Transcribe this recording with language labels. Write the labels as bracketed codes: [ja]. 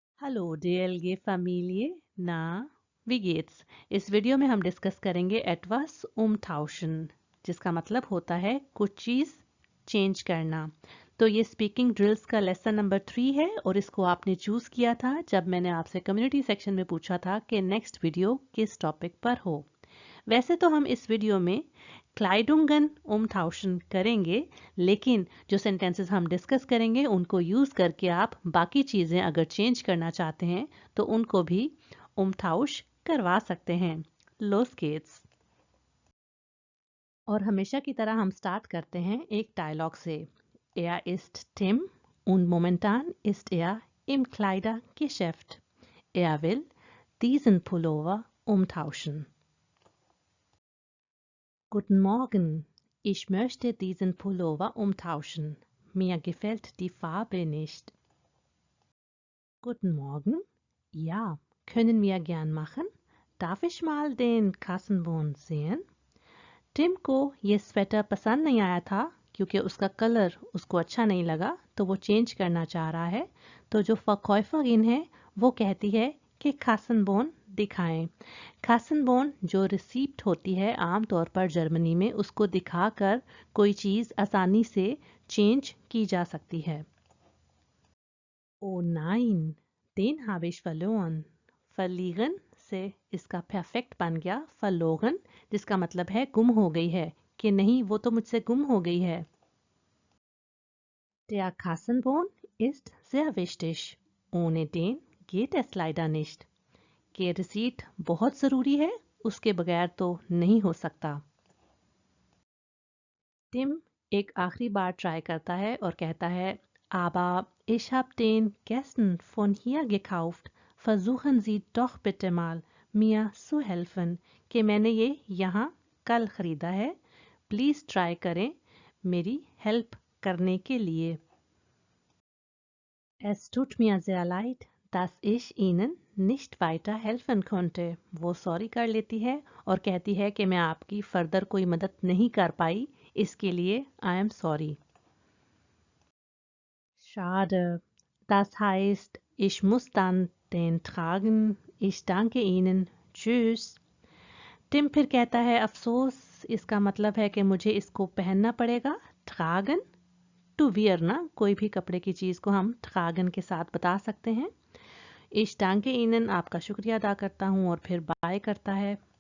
[de] Hallo DLG-Familie, na, wie geht's? [hi] इस video में हम डिस्कस करेंगे [de] etwas umtauschen, [hi] जिसका मतलब होता है कुछ चीज़ चेंज करना। तो ये स्पीकिंग ड्रिल्स का लेसन नंबर 3 है और इसको आपने चूज़ किया था जब मैंने आपसे कम्युनिटी सेक्शन में पूछा था कि नेक्स्ट वीडियो किस टॉपिक पर हो। वैसे तो हम इस वीडियो में क्लाइडुंगन umtauschen करेंगे, लेकिन जो सेंटेंसेस हम डिस्कस करेंगे उनको यूज़ करके आप बाकी चीज़ें अगर चेंज करना चाहते हैं तो उनको भी umtausch करवा सकते हैं। [de] Los geht's। [hi] और हमेशा की तरह हम स्टार्ट करते हैं एक डायलॉग से। [de] Er ist Tim und momentan ist er im Kleidergeschäft. Er will diesen Pullover umtauschen. Guten Morgen, ich möchte diesen Pullover umtauschen. Mir gefällt die Farbe nicht. Guten Morgen, ja, können wir gern machen. Darf ich mal den Kassenbon sehen? [hi] Tim को ये sweater पसंद नहीं आया था क्योंकि उसका colour उसको अच्छा नहीं लगा, तो वो चेंज करना चाह रहा है। तो जो फकॉयफगिन है वो कहती है कि खासनबोन दिखाएं। खासनबोन जो रिसीप्ट होती है आमतौर पर जर्मनी में, उसको दिखाकर कोई चीज़ आसानी से चेंज की जा सकती है। [de] ओ नाइन, den habe ich verloren। [hi] verlieren से इसका परफेक्ट बन गया verloren, जिसका मतलब है गुम हो गई है, कि नहीं वो तो मुझसे गुम हो गई है। [de] Der Kassenbon ist sehr wichtig। ohne den geht es leider nicht। [hi] कि रिसीट बहुत ज़रूरी है, उसके बगैर तो नहीं हो सकता। टिम एक आखिरी बार ट्राई करता है और कहता है, [de] Aber ich habe den gestern von hier gekauft। Versuchen Sie doch bitte mal mir zu helfen। [hi] कि मैंने ये यहाँ कल ख़रीदा है, प्लीज़ ट्राई करें मेरी हेल्प करने के लिए। [de] Es tut mir sehr leid, dass ich Ihnen nicht weiter helfen konnte। [hi] वो सॉरी कर लेती है और कहती है कि मैं आपकी फर्दर कोई मदद नहीं कर पाई, इसके लिए [en] I am sorry। [de] Schade, das heißt, ich muss dann den tragen। Ich danke Ihnen। Tschüss। [hi] Tim फिर कहता है, अफसोस, इसका मतलब है कि मुझे इसको पहनना पड़ेगा। tragen, टू वियर ना, कोई भी कपड़े की चीज़ को हम tragen के साथ बता सकते हैं। [de] Ich danke Ihnen, [hi] आपका शुक्रिया अदा करता हूँ, और फिर बाय करता है।